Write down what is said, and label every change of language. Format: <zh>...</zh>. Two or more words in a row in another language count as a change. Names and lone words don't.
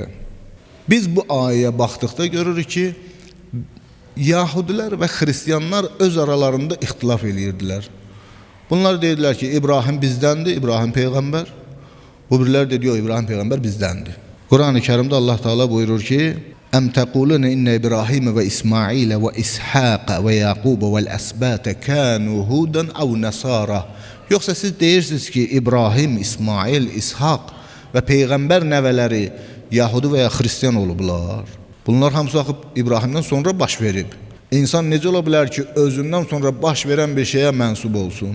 <az>Biz bu ayəyə baxdıqda görürük ki, Yahudilər və Xristiyanlar öz aralarında ixtilaf edirdilər. Bunlar deyirlər ki, İbrahim bizdəndir, İbrahim Peyğəmbər. Bu birilər deyir, yox, İbrahim Peyğəmbər bizdəndir. Quran-ı Kerimdə Allah Teala buyurur ki:</az> <ar>"أم تقولون إن إبراهيم وإسماعيل وإسحاق ويعقوب والأسباط كانوا هودا أو نصارى."</ar> <az>Yoxsa siz deyirsiniz ki İbrahim, İsmail, İshaq və peyğəmbər nəvələri Yahudi və ya Xristiyan olublar. Bunlar hamısı axıb İbrahimdən sonra baş verib. İnsan necə ola bilər ki, özündən sonra baş verən bir şeyə mənsub olsun?</az>